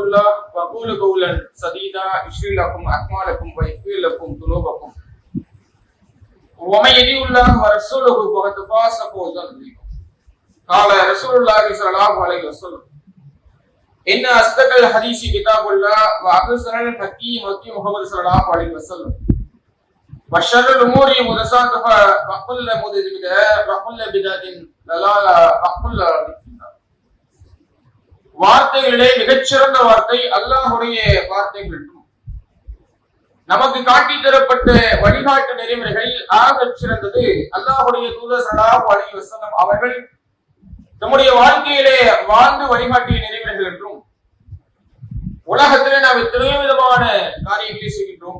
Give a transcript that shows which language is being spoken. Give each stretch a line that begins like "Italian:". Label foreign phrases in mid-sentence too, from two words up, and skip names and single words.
Arabic: الله وقولوا قولا سديدا يصلح لكم اعمالكم ويغفر لكم ذنوبكم ومن يطع الله ورسوله فقد فاز فوزا عظيما قال رسول الله صلى الله عليه وسلم إن أصدق الحديث كتاب الله وأحسن الحديث هدي محمد صلى الله عليه وسلم وشر الأمور محدثاتها وكل محدثة بدعة وكل بدعة ضلالة وكل ضلالة في النار.
Tamil: வார்த்தைகளிலே மிகச்சிறந்த வார்த்தை அல்லாஹ்வுடைய வார்த்தைகள் என்றும் நமக்கு காட்டி தரப்பட்ட வழிகாட்டு நெறிமுறைகளில் ஆகச் சிறந்தது அல்லாஹ்வுடைய தூதர்
Arabic: صلى الله عليه وسلم
Tamil: அவர்கள் நம்முடைய வாழ்க்கையிலே வாழ்ந்து வழிகாட்டிய நெறிமுறைகள் என்றும் உலகத்திலே நாம் எத்தனையோ விதமான காரியங்களை செய்கின்றோம்.